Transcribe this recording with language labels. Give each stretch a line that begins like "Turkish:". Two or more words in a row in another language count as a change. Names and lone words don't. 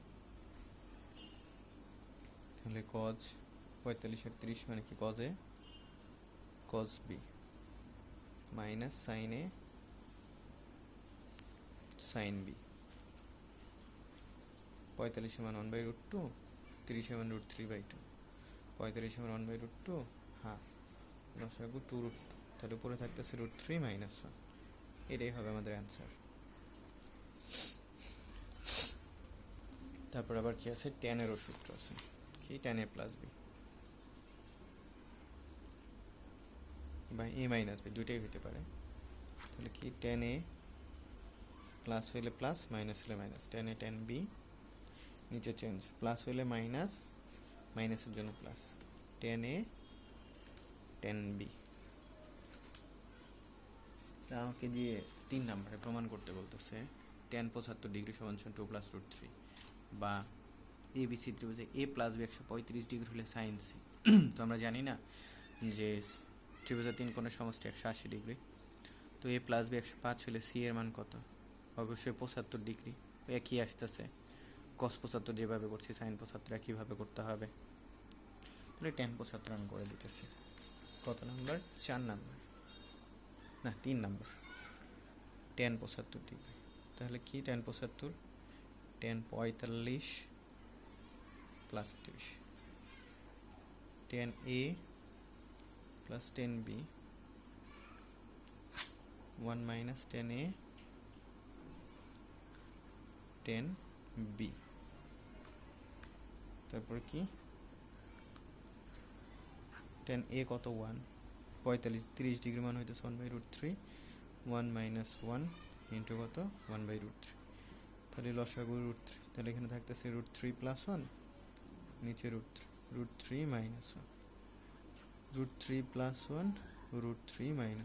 Bangla: তাহলে cos 45 আর 30 মানে কি
English: cos a cos b minus sin a sin b
Bangla: 45 এর মান 1/√2 30 এর মান √3/2 45 এর মান 1/√2 হ্যাঁ লসাগু 2√2 তাহলে উপরে থাকতেছে √3 - 1 এটাই হবে আমাদের অ্যান্সার। তারপর আবার কি আছে tan এরও সূত্র আছে কি
English: tan a plus b
Bangla: বা
English: a minus b
Bangla: দুইটাই হতে পারে তাহলে কি tan a প্লাস হইলে প্লাস মাইনাস হইলে
English: minus tan a tan b
Bangla: নিচে চেঞ্জ প্লাস হইলে মাইনাস মাইনাসের জন্য
English: plus tan a tan b
Bangla: আমাকে যে 3 নম্বরে প্রমাণ করতে বলতেছে tan 75 ডিগ্রি সমান 2 + √3 বা ABC ত্রিভুজে a + b 135 ডিগ্রি হলে sin c তো আমরা জানি না যে ত্রিভুজের তিন কোণের সমষ্টি 180 ডিগ্রি তো a + b 105 হলে c এর মান কত অবশ্যই 75 ডিগ্রি একই আসতেছে cos 75 যেভাবে করছি sin 75 একইভাবে করতে হবে তাহলে tan 75 আমি করে দিতেছি কত নাম্বার 4 নাম্বার না 3 নাম্বার tan 75 ডিগ্রি তাহলে কি tan 75
English: tan 45 plus 30 tan a plus tan b 1 minus tan a tan b
Bangla: তারপর কি tan a কত 1 45 30 ডিগ্রি মান হইতেছে 1/√3
English: 1 minus 1 into
Bangla: কত 1/√3 তাহলে লসাগু √3 তাহলে এখানে থাকতেছে √3 + 1 নিচে √3 - 1 √3 + 1 √3 - 1।